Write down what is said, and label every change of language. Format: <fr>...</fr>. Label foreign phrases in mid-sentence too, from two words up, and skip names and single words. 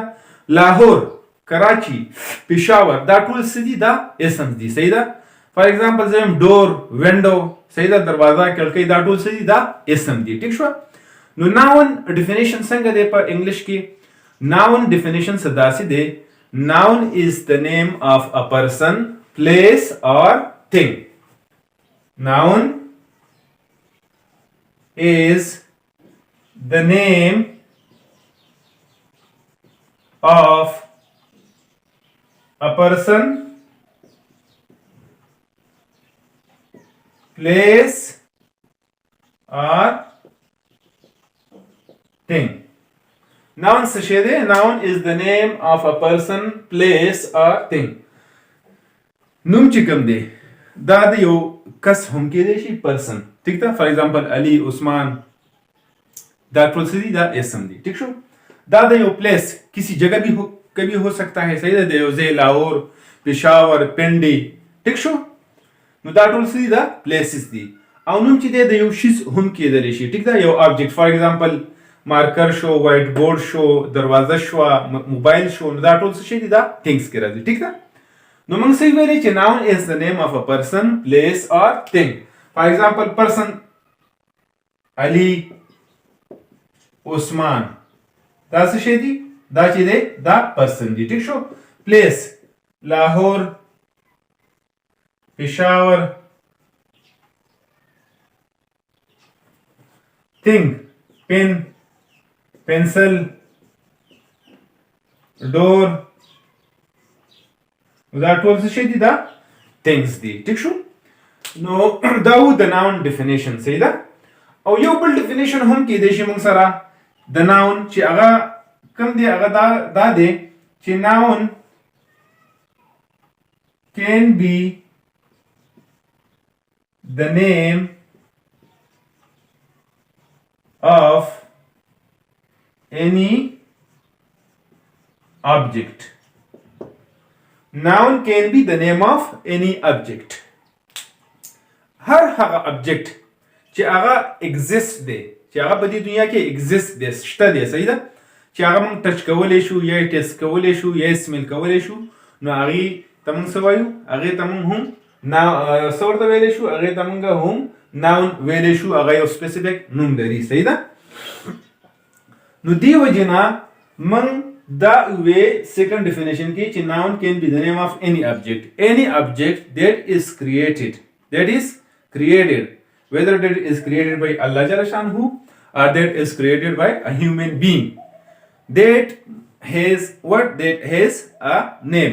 <ps>لاهور، کراچي، پېښور دا ټول څه دي؟ دا اسم دي. صحیح ده؟</ps> <en>for example</en> <ps>زه وایم ډور، وینډو، صحیح ده؟ دروازه، کړکۍ دا ټول څه دي؟ دا اسم دي. ټیک شوه؟ نو</ps> <en>noun definition</en> <ps>څنګه دی په انګلیش کې؟</ps> <en>noun definition</en> <ps>څه داسې دی؟</ps> <en>noun is the name of a person, place or thing. Noun is the name of a person, place or thing.</en> <ps>Noun څه شی دی؟</ps> <en>Noun is the name of a person, place or thing.</en> <ps>نوم چې کوم دی دا د یو کس هم کېدی شي، پرسن. ټیک ده؟</ps> <en>for example</en> <ps>علي، عثمان دا ټول څه دي؟ دا اسم دي. ٹھیک شو؟ دا د یو پلیس</ps> <ur>کسی جگہ بھی کبھی ہو سکتا ہے،</ur> <ps>صحیح ده؟ د یو ځای لاهور، پېښور، پنډي. ټیک شو؟ نو دا ټول څه دي؟ دا پلیسز دي. او نوم چې دی د یو شیز هم کېدلی شي. ټیک ده؟ یو آبجیکټ</ps> <en>for example</en> <ps>مارکر شو، وایټ بورډ شو، دروازه شوه، موبایل شو. نو دا ټول څه شي دي؟ دا تھنګس کې راځي. ټیک ده؟ نو موږ څه ویلې چې</ps> <en>noun is the name of a person, place or thing. for example</en> <ps>پرسن علي، عثمان دا څه شی دي؟ دا چې دی دا پرسن دی. ټیک شو؟ پلیس لاهور، پېښور.</ps> <en>thing pen, pencil, door</en> <ps>دا ټول څه شي دي؟ دا things دي. ټیک شو؟ نو دا و د</ps> <en>noun definition.</en> <ps>صحیح ده؟ او یو بل ډیفینیشن هم کېدی شي موږ سره د noun چې هغه کوم دی هغه دا دی چې</ps> <en>noun can be the name of any object. Noun can be the name of any object.</en> <ps>هر هغه object چې هغه exist دی چې هغه په دې دنیا کې exist دی شته دی صحیح ده چې هغه موږ ټچ کولی شو یا ټیسټ کولی شو یا سمیل کولی شو نو هغې ته موږ څه وایو هغې ته موږ هم څه ورته ویلی شو هغې ته موږ هم ناون ویلی شو هغه یو سپیسیفیک نوم لري صحیح ده نو دې وجې نه موږ دا وی</ps> <en>second definition</en> <ps>کې چې</ps> <en>noun can be the name of any object that is created whether that is created by Allah Jalla Shanhu or that is created by a human being that has a name.</en>